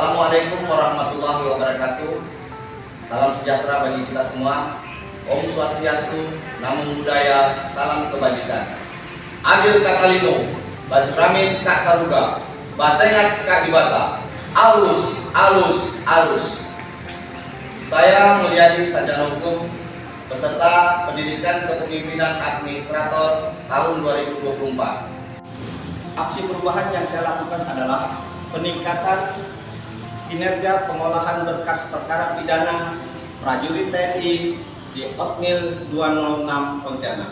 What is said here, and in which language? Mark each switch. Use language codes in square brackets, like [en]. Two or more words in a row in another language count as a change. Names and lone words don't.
[ar] السلام عليكم ورحمة الله وبركاته. [id] Salam sejahtera bagi kita semua. [ban] Om Swastiastu, [pi] Namo Buddhaya, [id] salam kebajikan. [knx] Adil Katalino, Basuramin Kak Saruga, Basengat Kak Dibata, alus, alus, alus. [id] Saya Mulyadi Sarjana Hukum, peserta pendidikan kepemimpinan administrator tahun 2024. Aksi perubahan yang saya lakukan adalah peningkatan kinerja pengolahan berkas perkara pidana prajurit TNI di Otmil 206 Pontianak.